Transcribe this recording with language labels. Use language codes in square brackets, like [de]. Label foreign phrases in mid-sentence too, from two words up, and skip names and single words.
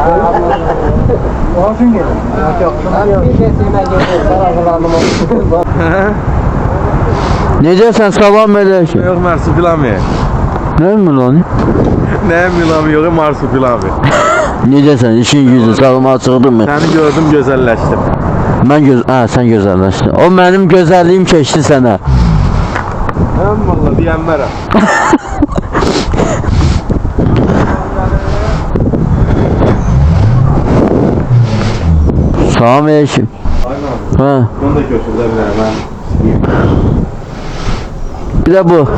[tr] Ağzın gelin. [az] Necəsən, salam aleyküm. [tr] Yok marsupilami. [az] Nə mi lan? [tr] Ne milami yok marsupilami. [az] Necəsən, işin gücü, sağlama çıxdın mı? [tr] Seni gördüm güzelleştim. [az] Sən gözəlləşdin. O mənim gözəlliyim keçdi sənə. [tr] Hem valla diyenlere. [az] Salam aleyküm. [tr] Aynen. Bunu da götürdü ben. [az] Bir də bu.